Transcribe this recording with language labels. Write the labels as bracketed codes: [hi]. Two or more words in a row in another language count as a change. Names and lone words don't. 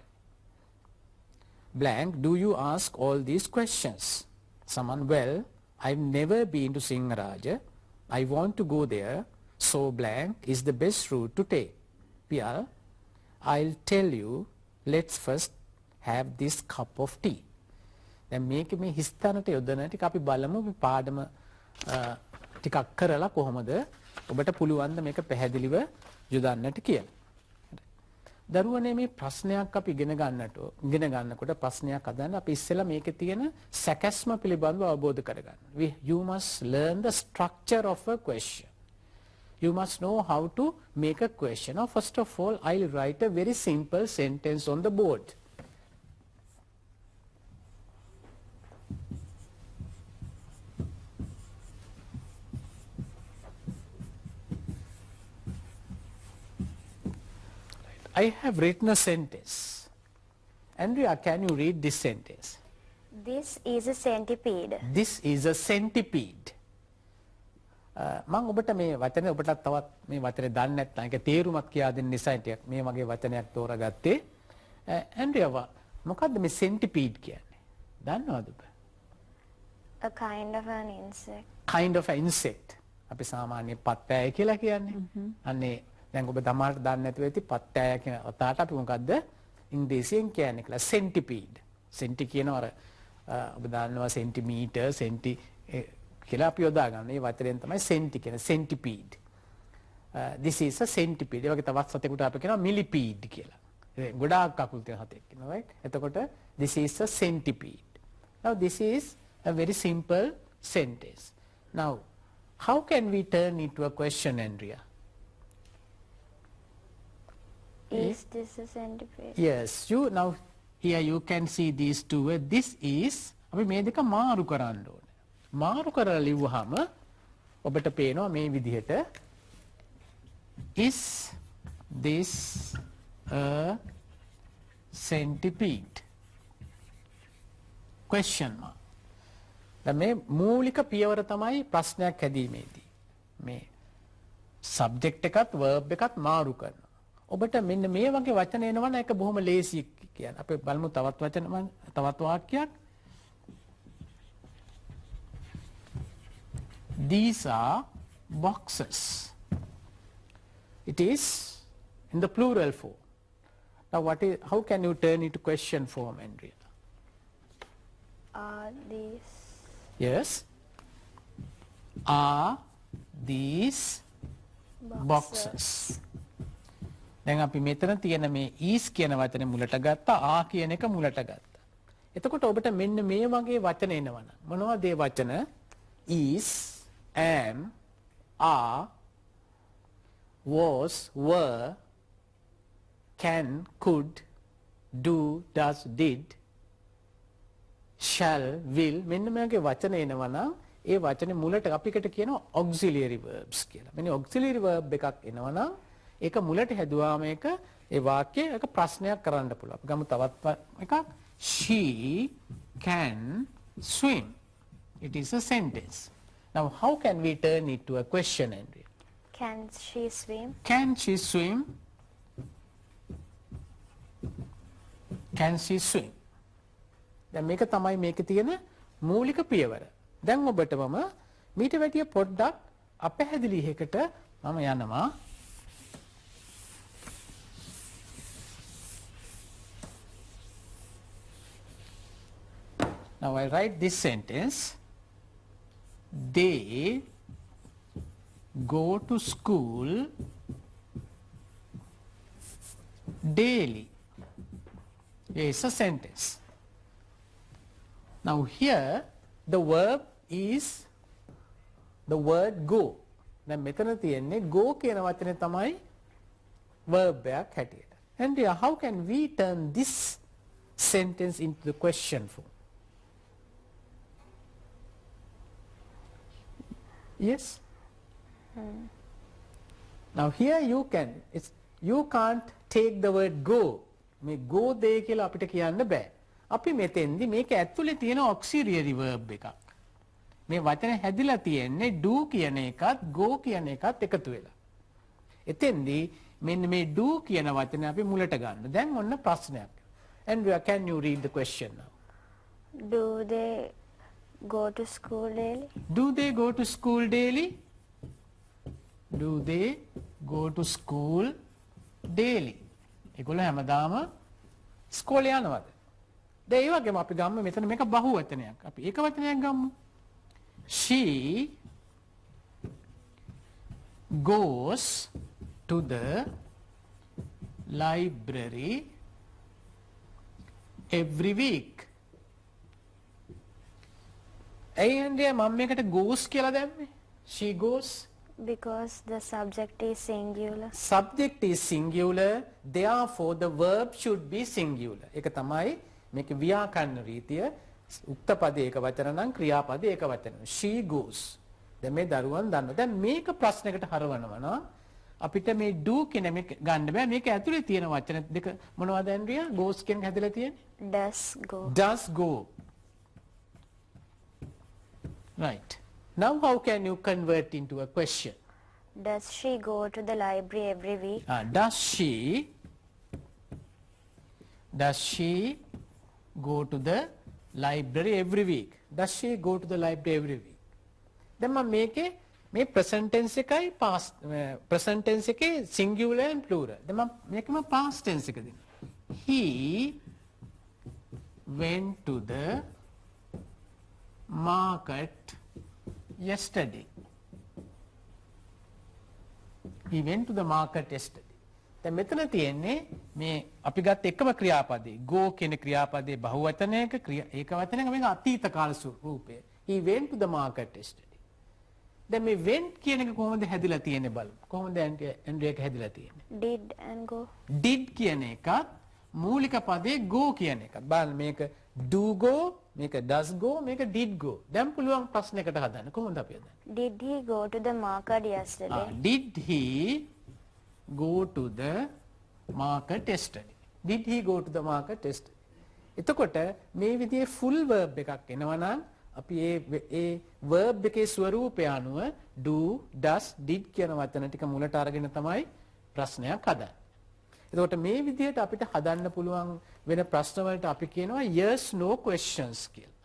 [en] blank do you ask all these questions. someone well I've never been to Singaraja. I want to go there. so blank is the best route to take. Piyal I'll tell you let's first have this cup of tea. [si] දැන් මේක මේ හිස්තැනට යොදන ටික අපි බලමු මේ පාඩම ටිකක් කරලා කොහොමද ඔබට පුළුවන් ද මේක පැහැදිලිව යොදන්නට කියලා. දරුවනේ මේ ප්‍රශ්නයක් අපි ඉගෙන ගන්නකොට ප්‍රශ්නයක් හදන්න අපි ඉස්සෙල්ලා මේකේ තියෙන සැකැස්ම පිළිබඳව අවබෝධ කරගන්න. [en] You must learn the structure of a question. You must know how to make a question. Now first of all I'll write a very simple sentence on the board. I have written a sentence. Andrea, can you read this sentence? This is a centipede. This is a centipede. [si] මම ඔබට මේ වචනේ ඔබටත් තවත් මේ වචනේ දන්නේ නැත්නම් ඒක තේරුමක් කියා දෙන්න නිසා ටිකක් මේ වගේ වචනයක් තෝරාගත්තේ. ඇන්ඩ්‍රියා මොකද්ද මේ centipede කියන්නේ? දන්නවද ඔබ? [en] A kind of an insect. Kind of an insect. [si] අපි සාමාන්‍ය පත්තෑය කියලා කියන්නේ. අන්නේ දැන් ඔබ තමාට දන්නේ නැතුව ඇති පත්තෑය කියන අතාට අපි මොකද්ද ඉංග්‍රීසියෙන් කියන්නේ කියලා centipede. සෙන්ටි කියනවා අර ඔබ දන්නවා සෙන්ටිමීටර් සෙන්ටි කියලා අපි යොදා ගන්න. මේ වචනයෙන් තමයි සෙන්ටි කියන centipede. [en] This is a centipede. [si] ඒ වගේ තවත් සතෙකුට අපි කියනවා millipede කියලා. ගොඩාක් කකුල් තියෙන සතෙක් කියනවා right. එතකොට [en] this is a centipede. Now this is a very simple sentence. Now how can we turn into a question, Andrea? Is this a centipede? Yes, you now here you can see these two words. This is [si] අපි මේ දෙක මාරු කරන්න ඕනේ. මාරු කරලා ලිව්වහම ඔබට පේනවා මේ විදිහට [en] is this a centipede? question mark. [si] දැන් මේ මූලික පියවර තමයි ප්‍රශ්නයක් හැදීමේදී. මේ subject එකත් verb එකත් මාරු කරනවා. ඔබට මෙන්න මේ වගේ වචන එනවනම් ඒක බොහොම ලේසි කියන්නේ. අපි බලමු තවත් වාක්‍යයක්. [en] These are boxes. It is in the plural form. Now how can you turn it to question form, Andrea? Are these? Yes. Are these boxes? [si] දැන් අපි මෙතන තියෙන මේ is කියන වචනේ මුලට ගත්තා ආ කියන එක මුලට ගත්තා. එතකොට ඔබට මෙන්න මේ වගේ වචන එනවනම් මොනවද ඒ වචන? [en] is, am, are, was, were, can, could, do, does, did, shall, will [si] මෙන්න මේගේ වචන එනවනම් ඒ වචනේ මුලට අපිකට කියනවා [en] auxiliary verbs [si] කියලා. මෙන්න [en] auxiliary verb [si] එකක් එනවනම් ඒක මුලට හැදුවාම ඒක ඒ වාක්‍යය එක ප්‍රශ්නයක් කරන්න පුළුවන්. අපි ගමු තවත් එකක්. [en] She can swim. It is a sentence. Now how can we turn it to a question, Andrea? Can she swim? Can she swim? Can she swim? [si] දැන් මේක තමයි මේකේ තියෙන මූලික පියවර. දැන් ඔබට මම මීට වැඩිය පොඩ්ඩක් අපැහැදිලි එකකට මම යනවා. [en] Now I write this sentence. They go to school daily. It's a sentence. Now here the verb is the word go. [si] දැන් මෙතන තියෙන්නේ go කියන වචනේ තමයි verb එකක් හැටියට. [en] And how can we turn this sentence into the question form? Yes? Now here you can't take the word go. [si] මේ go දෙය කියලා අපිට කියන්න බෑ. අපි මෙතෙන්දි මේක ඇතුලේ තියෙන auxiliary verb එකක්. මේ වචන හැදිලා තියෙන්නේ do කියන එකත් go කියන එකත් එකතු වෙලා. එතෙන්දි මෙන්න මේ do කියන වචනේ අපි මුලට ගන්න. දැන් ඔන්න ප්‍රශ්නයක්. [en] Andrea, can you read the question now? Do they go to school daily? Do they go to school daily? Do they go to school daily? [si] ඒගොල්ලෝ හැමදාම ඉස්කෝලේ යනවද? දැන් ඒ වගේම අපි ගමු මෙතන මේක බහු වචනයක්. අපි ඒක වචනයක් ගමු. [en] She goes to the library every week. [si] And මම මේකට goes කියලා දැම්මේ. [en] She goes Because the subject is singular. Subject is singular, therefore the verb should be singular. [si] ඒක තමයි මේක ව්‍යාකරණ රීතිය. උක්ත පදේ එක වචන නම් ක්‍රියාපදේ එක වචන. She goes. දැන් මේ දරුවන් දන්නවා. දැන් මේක ප්‍රශ්නයකට හරවනවා නම් අපිට මේ do කියන මේක ගන්න බෑ. මේක ඇතුලේ තියෙන වචන දෙක මොනවද ඇන්ඩ්‍රියා? goes කියන හැදලා තියෙන්නේ? [en] Does go. Does go. Right. Now how can you convert into a question? Does she go to the library every week? Does she go to the library every week? Does she go to the library every week? [si] Then මම මේකේ මේ [en] present tense [si] එකයි [en] past present tense [si] එකේ [en] singular and plural. [si] දැන් මම මේකම past tense එක දෙනවා. [en] He went to the market yesterday. He went to the market yesterday. [si] දැන් මෙතන තියෙන්නේ මේ අපි ගත්ත එකම ක්‍රියාපදේ go කියන ක්‍රියාපදේ බහුවචනයක ඒක වචනයක මේක අතීත කාල රූපය. [en] He went to the market yesterday. [si] දැන් මේ went කියන එක කොහොමද හැදිලා තියෙන්නේ බලමු. කොහොමද ඇන්ඩ්‍රියා එක හැදිලා තියෙන්නේ? [en] Did and go. [si] Did කියන එකත් මූලික පදේ go කියන එකත්. බලන්න මේක [en] do go, [si] මේක [en] does go, [si] මේක [en] did go. [si] දැන් පුළුවන් ප්‍රශ්නයකට හදන්න. කොහොමද අපි හදන්නේ? [en] Did he go to the market yesterday? Did he go to the market yesterday? Did he go to the market yesterday? [si] එතකොට මේ විදිහේ [en] full verb [si] එකක් එනවා නම් අපි ඒ verb එකේ ස්වරූපය අනුව [en] do, does, did [si] කියන වචන ටික මුලට අරගෙන තමයි ප්‍රශ්නයක් හදන්නේ. එතකොට මේ විදිහට අපිට හදන්න පුළුවන් වෙන ප්‍රශ්න වලට අපි කියනවා [en] yes no questions [si] කියලා.